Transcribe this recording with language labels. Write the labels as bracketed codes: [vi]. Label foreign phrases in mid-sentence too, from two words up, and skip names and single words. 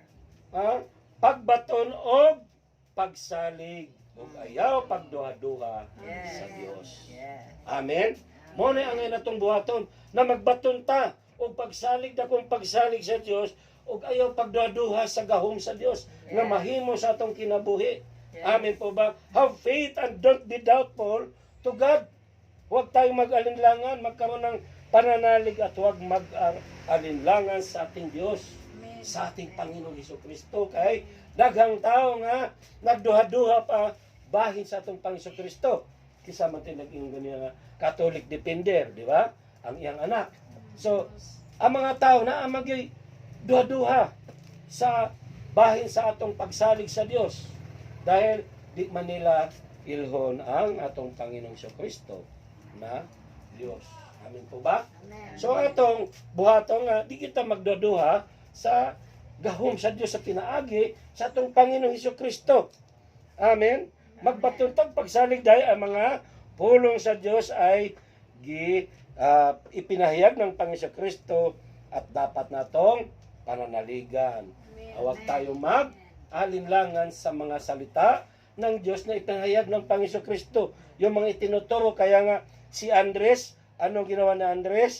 [ceb] pagbaton og pagsalig ug ayaw pagduha-duha sa Dios. Yes. Amen. Mo na ang natong buhaton na magbaton ta og pagsalig dakong pagsalig sa Dios ug ayaw pagduha-duha sa gahom sa Dios nga mahimo sa atong kinabuhi. Amen po ba? [en] Have faith and don't be doubtful to God. [tl] Huwag tayong mag-alinlangan, magkaroon ng pananalig at huwag mag-alinlangan sa ating Diyos, sa ating Panginoon Hesukristo. [ceb] Kay daghang tao nga nagduha-duha pa bahin sa atong Panginoon Hesukristo. Kisa man tayo nag-ingon nga Catholic depender, di ba? Ang iyang anak. So, ang mga tao na amagay duha-duha sa bahin sa atong pagsalig sa Dios. Dahil di man nila ilhon ang atong Panginoong Hesukristo na Dios. Amen po ba? So atong buhaton nga di kita magduduha sa gahom sa Dios sa pinaagi sa atong Panginoong Hesukristo. Amen. Magpatuntag pagsalig dahil ang mga pulong sa Dios [tl] ay ipinahayag ng Panginoong Hesukristo at dapat natong pananaligan. Huwag tayo mag-alinlangan sa mga salita ng Diyos na ipinahayag ng Panginoong Hesukristo. Yung mga itinuturo, kaya nga si Andres, anong ginawa ni Andres?